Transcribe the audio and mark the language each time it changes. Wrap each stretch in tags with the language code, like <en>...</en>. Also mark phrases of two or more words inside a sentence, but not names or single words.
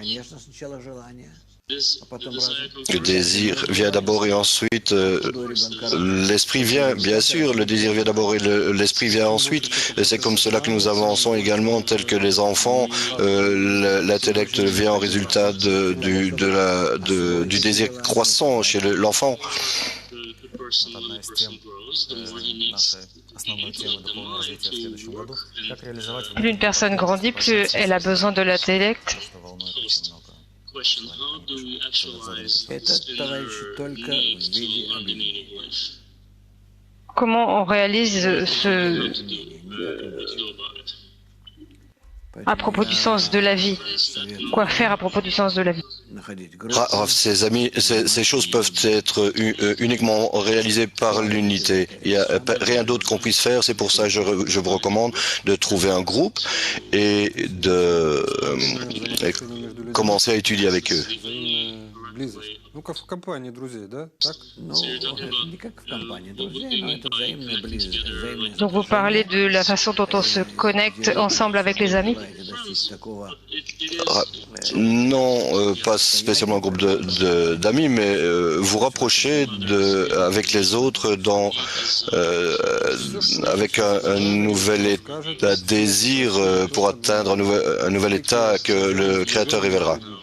<fr>Le désir vient d'abord et ensuite l'esprit vient, bien sûr, le désir vient d'abord et l'esprit vient ensuite. Et c'est comme cela que nous avançons également, tel que les enfants. L'intellect vient en résultat du désir croissant chez l'enfant.</fr> <ru>Одна из тем нашей основной темы духовного развития в следующем году. Как реализовать</ru> <fr>Plus une personne grandit, plus elle a besoin de l'intellect.</fr> <ru>что волнует очень много. Это, товарищи, только в виде объявления.</ru> <fr>Comment on réalise à propos du sens de la vie? Quoi faire à propos du sens de la vie? Ces choses peuvent être uniquement réalisées par l'unité. Il n'y a rien d'autre qu'on puisse faire. C'est pour ça que je vous recommande de trouver un groupe et de commencer à étudier avec eux.</fr> <ru>Ну, как в компании друзей, да? Так? Ну, это не как в компании друзей, но это взаимная близость.</ru> <fr>Donc vous parlez de la façon dont on se connecte ensemble avec les amis? Non, pas spécialement un groupe d'amis, mais vous rapprocher avec les autres avec un nouvel état, désir pour atteindre un nouvel état que le Créateur révélera.</fr>